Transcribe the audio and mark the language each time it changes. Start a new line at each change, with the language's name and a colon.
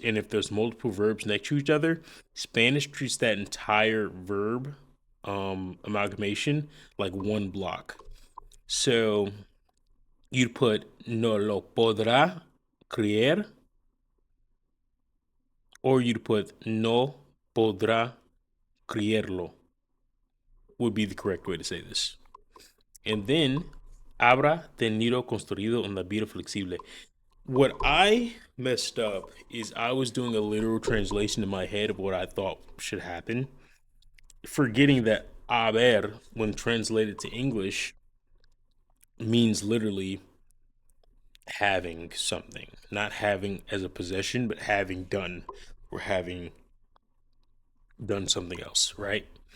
English: And if there's multiple verbs next to each other, Spanish treats that entire verb amalgamation like one block. So you'd put
Spanish: no lo podrá creer,
English: or you'd put
Spanish: no podrá creerlo,
English: would be the correct way to say this. And then,
Spanish: habrá tenido construido una vida flexible.
English: What I messed up is I was doing a literal translation in my head of what I thought should happen, forgetting that haber, when translated to English, means literally having something, not having as a possession, but having done or having done something else, right?